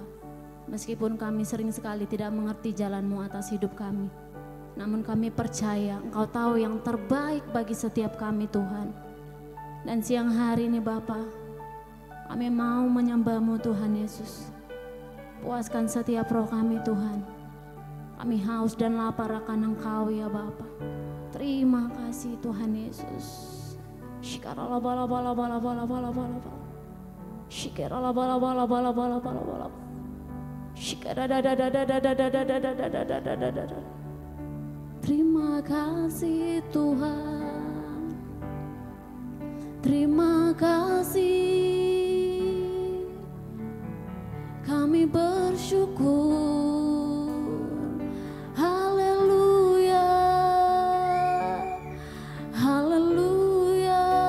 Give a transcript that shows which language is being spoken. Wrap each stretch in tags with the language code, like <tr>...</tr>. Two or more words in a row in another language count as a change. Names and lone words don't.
<id>Meskipun kami sering sekali tidak mengerti jalan-Mu atas hidup kami, namun kami percaya Engkau tahu yang terbaik bagi setiap kami Tuhan. Dan siang hari ini Bapa, kami mau menyembah-Mu Tuhan Yesus. Puaskan setiap roh kami Tuhan. Kami haus dan lapar akan Engkau ya Bapa. Terima kasih Tuhan Yesus. Shikarala bala bala bala bala bala bala bala. Shikarala bala bala bala bala bala bala. Shikara da da da da da da da da da da da da da da da. Terima kasih Tuhan. Terima kasih. Kami bersyukur. Haleluya. Haleluya.</id>